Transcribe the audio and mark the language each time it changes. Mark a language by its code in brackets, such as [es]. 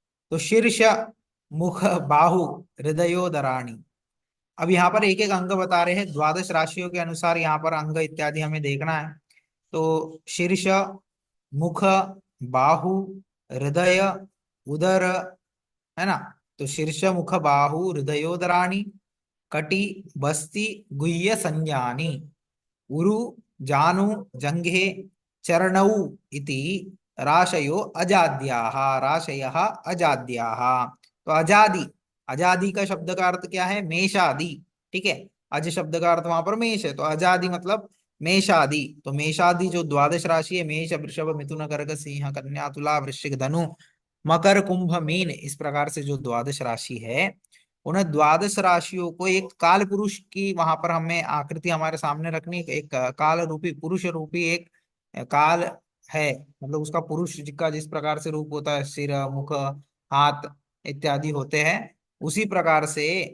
[hi] तो [sa] शीर्ष मुख बाहु हृदयोदराणि, [hi] अब यहाँ पर एक एक अंग बता रहे हैं, द्वादश राशियों के अनुसार यहाँ पर अंग इत्यादि हमें देखना है। तो शीर्ष, मुख, बाहु, हृदय, उदर, है ना। [sa] तो शीर्ष मुख बाहु हृदयोदराणि कटि बस्ति गुह्य संज्ञानि उरु जानु जंघे चरणौ इति राशयो अजाद्याः, राशयः अजाद्याः। [hi] तो अजादि, अजादि का शब्द का अर्थ क्या है, मेषादि। ठीक है। अज शब्द का अर्थ वहां पर मेष है, तो अजादि मतलब मेषादि। तो मेषादि जो द्वादश राशि है, मेष वृषभ मिथुन कर्क सिंह कन्या तुला वृश्चिक धनु मकर कुंभ मीन, इस प्रकार से जो द्वादश राशि है, उन द्वादश राशियों को एक काल पुरुष की वहां पर हमें आकृति हमारे सामने रखनी, एक काल रूपी पुरुष रूपी एक काल है, मतलब उसका पुरुष का जिस प्रकार से रूप होता है, सिर मुख हाथ इत्यादि होते हैं, उसी प्रकार से